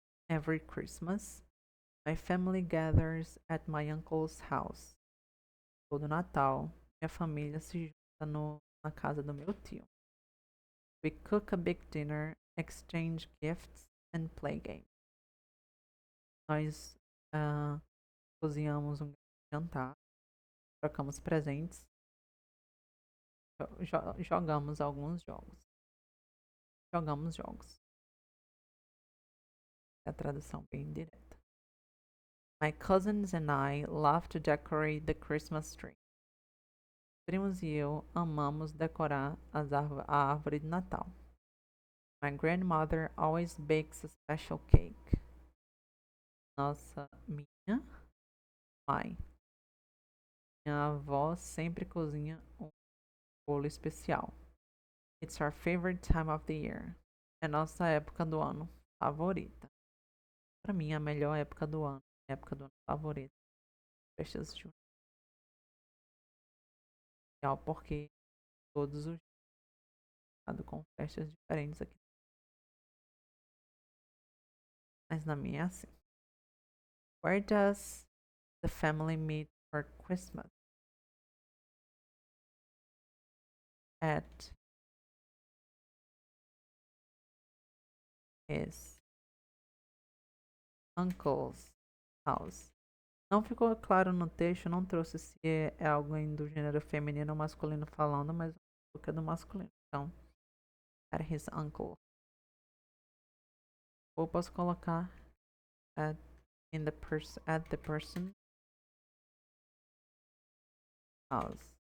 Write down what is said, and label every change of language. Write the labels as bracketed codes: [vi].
[en] Every Christmas, my family gathers at my uncle's house. [pt] Todo Natal, minha família se junta na casa do meu tio. [en] We cook a big dinner, exchange gifts and play games. [pt] Nós cozinhamos um jantar, trocamos presentes, jogamos alguns jogos. Jogamos jogos. É a tradução bem direta. [en] My cousins and I love to decorate the Christmas tree. [pt] Primos e eu amamos decorar a árvore de Natal. [en] My grandmother always bakes a special cake. [pt] Minha mãe. Minha avó sempre cozinha um bolo especial. [en] It's our favorite time of the year. [pt] É nossa época do ano favorita. Para mim, a melhor época do ano. Época do ano favorita. Festas de junho. Porque todos os com festas diferentes aqui. Mas na minha é assim. [en] Where does the family meet for Christmas? At his uncle's house. [pt] Não ficou claro no texto, não trouxe se é alguém do gênero feminino ou masculino falando, mas o que é do masculino. Então, [en] at his uncle. [pt] Ou posso colocar [en] at the person house.